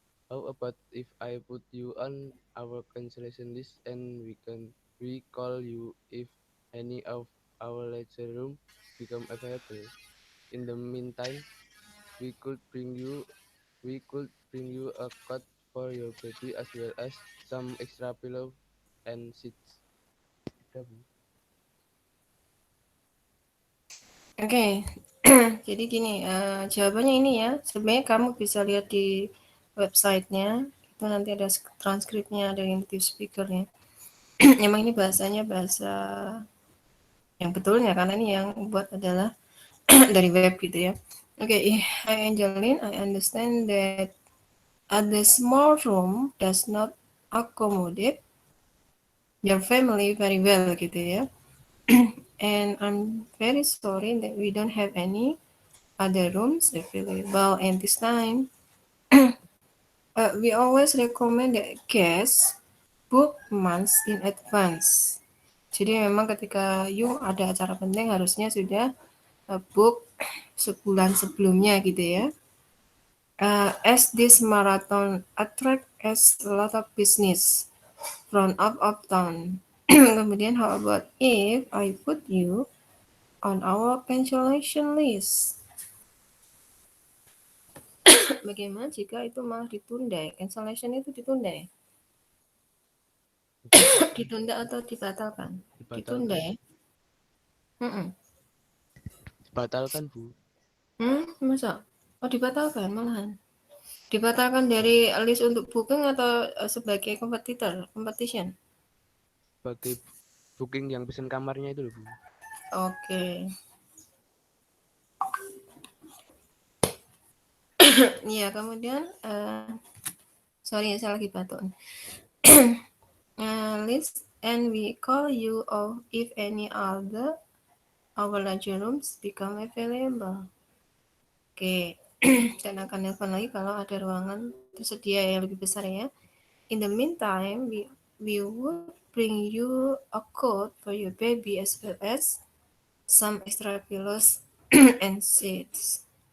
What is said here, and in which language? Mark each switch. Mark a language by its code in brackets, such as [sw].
[en] How about if I put you on our cancellation list and we call you if any of our lecture room become available? In the meantime, we could bring you we could bring you a cot for your baby as well as some extra pillow and sheets. [id] Udah, Bu. Oke, jadi gini, jawabannya ini ya, sebenarnya kamu bisa lihat di websitenya, itu nanti ada transkripnya, ada native speakernya. Emang ini bahasanya bahasa yang betulnya, karena ini yang buat adalah dari web gitu ya. [en] Oke, Hi Angeline, I understand that the small room does not accommodate your family very well [id] gitu ya. [en] And I'm very sorry that we don't have any other rooms available at this time. We always recommend that guests book months in advance. [id] Jadi memang ketika you ada acara penting harusnya sudah book sebulan sebelumnya gitu ya. [en] As this marathon attract as a lot of business from up uptown. Kemudian how about if I put you on our cancellation list? [id] Bagaimana jika itu malah ditunda? Cancellation itu ditunda ya? Ditunda atau dibatalkan? Ditunda Dibatalkan. ya? Mm-mm. Dibatalkan, Bu. Masa? Oh dibatalkan malahan. Dibatalkan dari list untuk booking atau sebagai competition? Sebagai booking yang pesen kamarnya itu loh, Bu. Oke. Iya, kemudian sorry ya, saya lagi batuk. [en] List and we call you if any other our larger rooms become available. [id] Oke, dan akan nelfon lagi kalau ada ruangan tersedia yang lebih besar ya. [en] In the meantime, we would bring you a coat for your baby as well as some extra pillows and sheets.